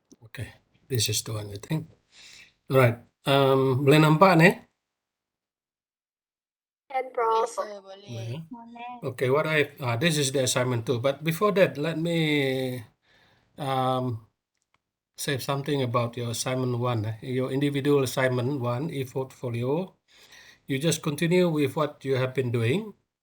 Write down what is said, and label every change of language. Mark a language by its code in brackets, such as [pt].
[en] Okay, this is the one I think. [ms] Alright, boleh nampak ni? Kan, Prof. [en] Yes, sir, boleh. [ms] Boleh. [en] Okay, this is the assignment 2. But before that, let me say something about your assignment 1. Your individual assignment 1, e-portfolio. You just continue with what you have been doing.